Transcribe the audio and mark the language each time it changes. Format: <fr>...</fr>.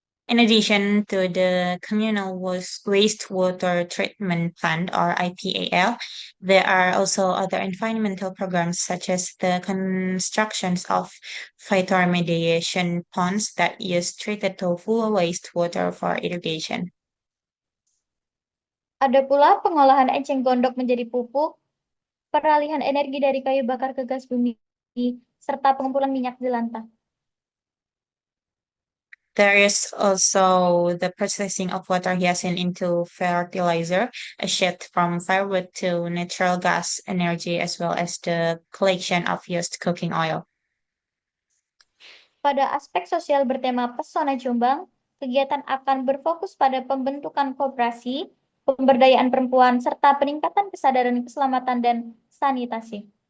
<en>In addition to the communal wastewater treatment plant or IPAL, there are also other environmental programs such as the constructions of phytoremediation ponds that use treated tofu wastewater for irrigation.</en> <id>Ada pula pengolahan enceng gondok menjadi pupuk, peralihan energi dari kayu bakar ke gas bumi, serta pengumpulan minyak jelantah.</id> <en>There is also the processing of water hyacinth into fertilizer, a shift from firewood to natural gas energy, as well as the collection of used cooking oil.</en> <id>Pada aspek sosial bertema Pesona Jombang, kegiatan akan berfokus pada pembentukan koperasi, pemberdayaan perempuan, serta peningkatan kesadaran keselamatan dan sanitasi.</id>